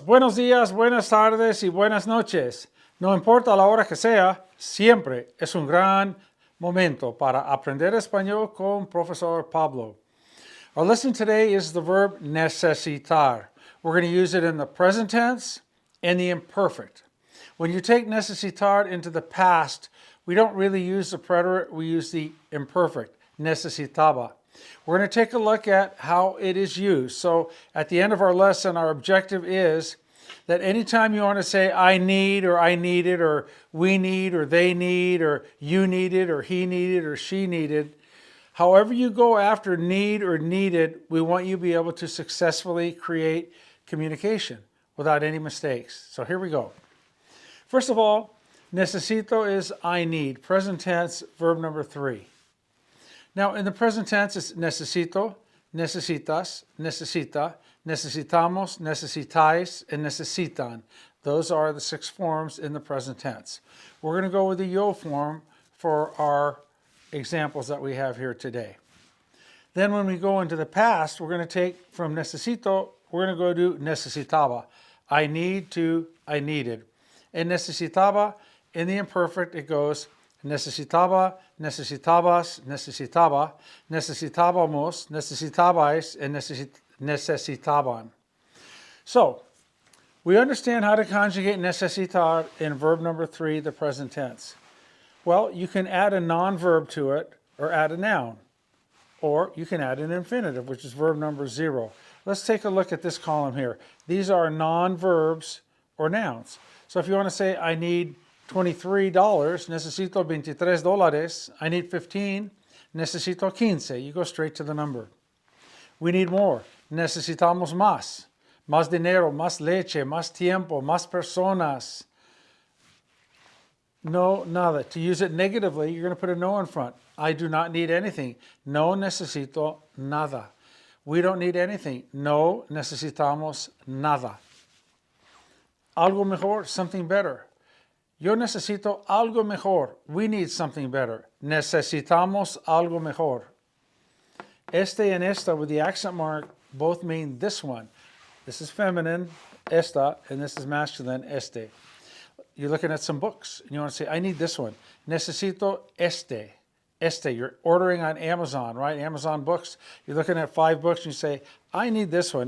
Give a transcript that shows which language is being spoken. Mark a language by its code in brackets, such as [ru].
[es] Buenos días, buenas tardes y buenas noches. No importa la hora que sea, siempre es un gran momento para aprender español con Profesor Pablo. [en] Our lesson today is the verb necesitar. We're going to use it in the present tense and the imperfect. When you take necesitar into the past, we don't really use the preterite, we use the imperfect, necesitaba. We're going to take a look at how it is used. So at the end of our lesson, our objective is that anytime you want to say I need or I needed or we need or they need or you needed or he needed or she needed, however you go after need or needed, we want you to be able to successfully create communication without any mistakes. So here we go. First of all, necesito is I need, present tense, verb number 3. Now, in the present tense, it's [es] necesito, necesitas, necesita, necesitamos, necesitáis, and necesitan. [en] Those are the 6 forms in the present tense. We're going to go with the yo form for our examples that we have here today. Then when we go into the past, we're going to take from necesito, we're going to go to necesitaba. I need to I needed. And necesitaba, in the imperfect, it goes [es] necesitaba, necesitabas, necesitaba, necesitábamos, necesitabais, and necesitaban. [en] So, we understand how to conjugate necesitar in verb number 3, the present tense. Well, you can add a non-verb to it or add a noun. Or you can add an infinitive, which is verb number 0. Let's take a look at this column here. These are non-verbs or nouns. So if you want to say, I need $23, [es] necesito $23. [en] I need 15, [es] necesito 15. [en] You go straight to the number. We need more. [es] Necesitamos más. Más dinero, más leche, más tiempo, más personas. No, nada. [en] To use it negatively, you're going to put a no in front. I do not need anything. [es] No necesito nada. [en] We don't need anything. [es] No necesitamos nada. Algo mejor, [en] something better. [es] Yo necesito algo mejor. [en] We need something better. [es] Necesitamos algo mejor. [en] Este and esta with the accent mark both mean this one. This is feminine, esta, and this is masculine, este. You're looking at some books and you want to say, I need this one. [es] Necesito este. Este. [en] You're ordering on Amazon, right? Amazon books. You're looking at 5 books and you say, I need this one.